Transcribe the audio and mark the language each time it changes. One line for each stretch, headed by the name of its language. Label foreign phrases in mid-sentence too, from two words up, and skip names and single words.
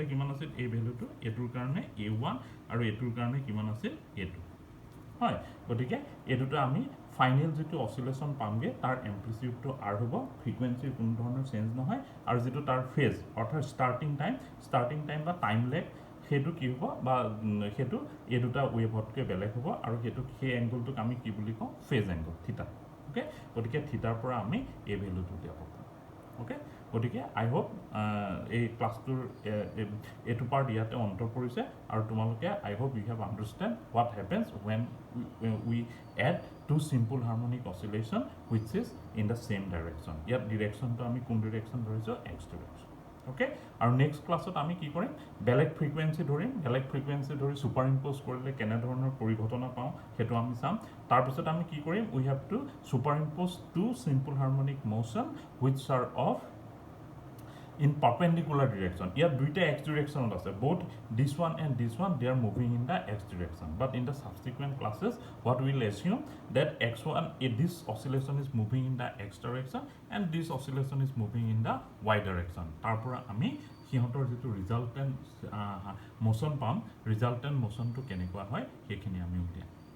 Assamese: কিমান আছিল এই ভ্যালুটো এটোৰ কাৰণে a1 আৰু এটোৰ কাৰণে কিমান আছিল a2 হয় গতিকে এটোটো আমি ফাইনাল যেটো অসিলেশন পামগে তাৰ এম্প্লিটিউডটো r হ'ব ফ্ৰিকুৱেন্সিৰ কোনো ধৰণৰ চেঞ্জ নহয় আৰু যেটো তাৰ ফেজ অৰ্থাৎ
English: starting time
Assamese: বা
English: time lag
Assamese: হেতু কি হ'ব বা হেতু এই দুটা ওয়েভতকে বেলেগ হ'ব আৰু হেতু সেই এংগলটোক আমি কি বুলি কওঁ
English: phase angle theta
Assamese: ওকে গতিকে থিটাৰ পৰা আমি এই ভ্যালুটো দিয়া পাম ওকে গতিকে
English: I hope
Assamese: এই ক্লাসটোৰ এটো পাৰ্ট ইয়াতে অন্ত পৰিছে আৰু তোমালোকে
English: I hope you have understand what happens when we add two simple harmonic oscillation which is in the same direction
Assamese: ইয়াত ডিৰেকশনটো আমি কোন ডিৰেকশন ধৰিছো x ডিৰেকশন ওকে আৰু
English: next class
Assamese: আমি কি কৰিম বেলেগ ফ্ৰিকুৱেন্সি ধৰি
English: super impose
Assamese: কৰিলে কেনে ধৰণৰ পৰিঘটনা পাওঁ হেতু আমি চাম তাৰ পিছত আমি কি কৰিম
English: we have to superimpose two simple harmonic motion which are of in perpendicular direction here duita x direction ase both this one and this one they are moving in the x direction but in the subsequent classes what we will assume that x1 this oscillation is moving in the x direction and this oscillation is moving in the y direction
Assamese: তাৰপৰা আমি হিহঁতৰ যেটো
English: resultant motion pam resultant motion
Assamese: টো কেনেকুৱা হয় হেখিনি আমি উলিয়া